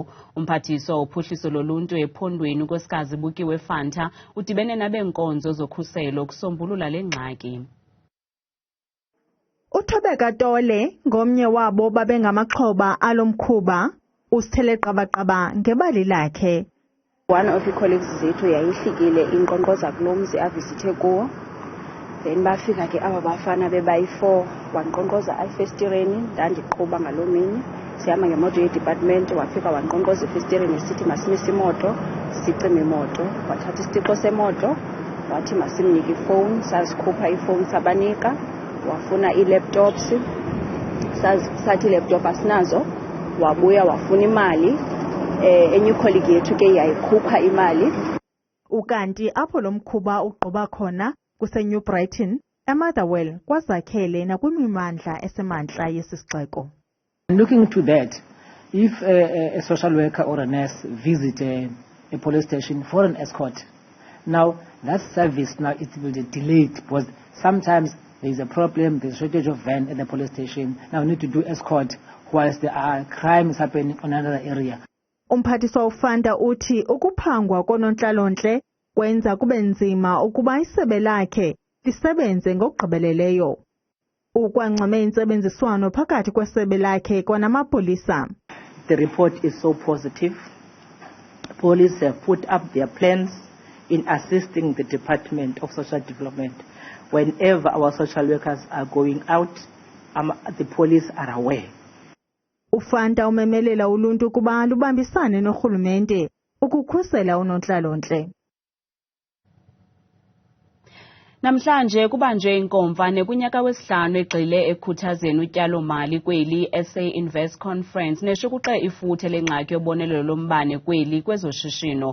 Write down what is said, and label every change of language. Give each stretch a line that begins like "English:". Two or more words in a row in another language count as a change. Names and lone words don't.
Xhosa: Umphathiswa wophuhliso loluntu ephondweni unkosikazi Bukiwe Fanta udibene nabeenkonzo zokhuseleko ukusombulula le ngxaki. Uthobeka Tole ngomnye wabo babengamaxhoba alomkhuba usithele qabaqaba ngebali lakhe.
English: One of the colleagues
Xhosa: zethu yayihlikile inkqonkqoza kulomzi avisithe kuwo. Then bafika ke aba bafana bebayi4 wanqonqoza ayifestireni ndandiqhuba ngaloo mini. Sihamba ngemoto yedepartment wafika wanqonqoza ifestireni esithi masimise imoto sicime imoto. Wathatha isitixo semoto wathi masimnike ifowuni sazikhupha ifowuni sabanika. Wafuna ii-laptops sathi i-laptop asinazo. Wabuya wafuna imali enye colleague yethu ke yayikhupha imali. Ukanti apho lo mkhuba uqoba khona kuseNew Brighton eMotherwell kwazakhele nakwimimandla esemantla yesisixeko.
English: Looking to that, if a social worker or a nurse visit a police station for an escort, now that service now it will be delayed because sometimes there is a problem, there's a shortage of van at the police station. Now we need to do escort whilst there are crimes happening on another area.
Xhosa: Umphathiswa uFanta uthi ukuphangwa konontlalontle kwenza kube nzima ukuba isebe lakhe lisebenze ngokugqibeleleyo. Ukwangxame intsebenziswano phakathi kwesebe lakhe kwanamapolisa.
English: The report is so positive. Police have put up their plans in assisting the Department of Social Development. Whenever our social workers are going out, the police are aware.
Xhosa: Ufanta umemelela uluntu kuba lubambisane norhulumente ukukhusela unontlalontle. Namhlanje kubanjwe inkomfa kunyaka wesihlanu egxile ekhuthazeni utyalo-mali kweli SA Invest Conference neshukuxe ifuthe lengxaki yobonelelo lombane kweli kwezoshishino.